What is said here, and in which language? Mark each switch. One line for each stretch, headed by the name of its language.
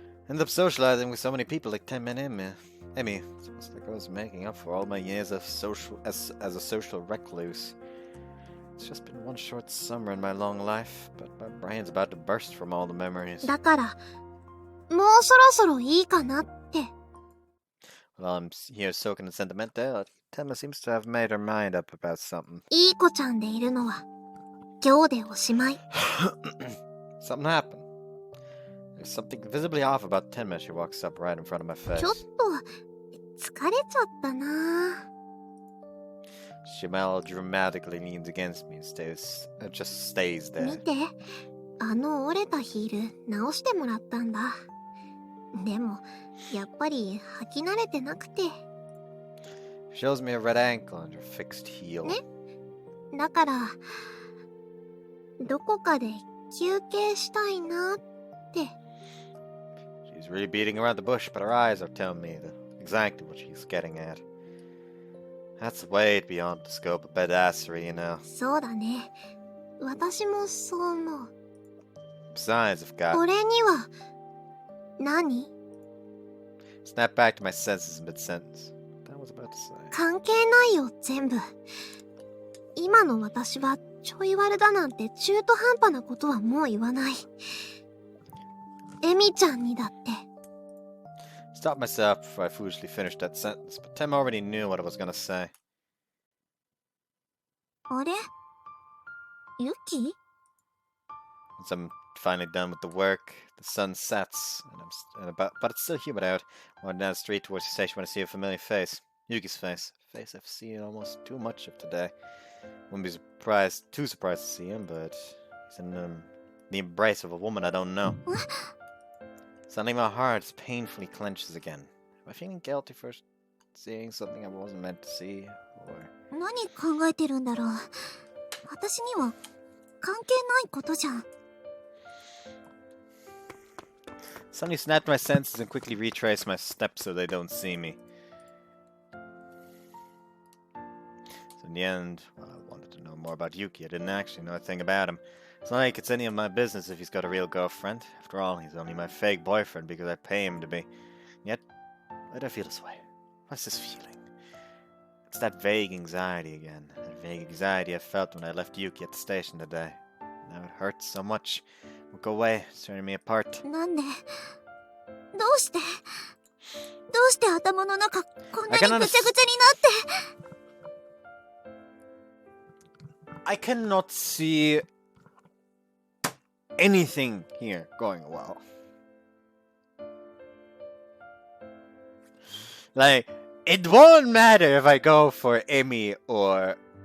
English: Ended up socializing with so many people like 10 men in me. It's almost like I was making up for all my years of as a social recluse. It's just been one short summer in my long life, but my brain's about to burst from all the memories.
Japanese: だから、もうそろそろいいかなって。
English: While I'm here soaking in sentimental, Tenma seems to have made her mind up about something.
Japanese: いい子ちゃんでいるのは、今日でおしまい。
English: Something happened. There's something visibly off about Tenma as she walks up right in front of my face.
Japanese: ちょっと、疲れちゃったな。
English: She melodramatically leans against me and just stays there.
Japanese: 見て、あの折れたヒール直してもらったんだ。でも、やっぱり履き慣れてなくて。
English: Shows me a red ankle and her fixed heel.
Japanese: ね、だから、どこかで休憩したいなって。
English: She's really beating around the bush, but her eyes are telling me exactly what she's getting at. That's way beyond the scope of badassery, you know.
Japanese: そうだね。私もそう思う。
English: Besides, I've got...
Japanese: 俺には、何？
English: Snap back to my senses in mid-sentence. What I was about to say.
Japanese: 関係ないよ、全部。今の私はちょい悪だなんて中途半端なことはもう言わない。エミちゃんにだって。
English: Stopped myself before I foolishly finished that sentence, but Tim already knew what I was gonna say.
Japanese: あれ？ユキ？
English: Once I'm finally done with the work, the sun sets, but it's still humid out. I went down the street towards the station when I see a familiar face. Yuki's face. A face I've seen almost too much of today. Wouldn't be too surprised to see him, but he's in the embrace of a woman I don't know. Suddenly my heart painfully clenches again. Am I feeling guilty for seeing something I wasn't meant to see, or...
Japanese: 何考えてるんだろう。私には関係ないことじゃん。
English: Suddenly snapped my senses and quickly retraced my steps so they don't see me. So in the end, well, I wanted to know more about Yuki. I didn't actually know a thing about him. It's not like it's any of my business if he's got a real girlfriend. After all, he's only my fake boyfriend because I pay him to be. Yet, why do I feel this way? What's this feeling? It's that vague anxiety again. That vague anxiety I felt when I left Yuki at the station today. Now it hurts so much. It won't go away. It's tearing me apart.
Japanese: なんで？どうして頭の中こんなにぐちゃぐちゃになって。
English: I cannot see anything here going well. Like, it won't matter if I go for Emmy or...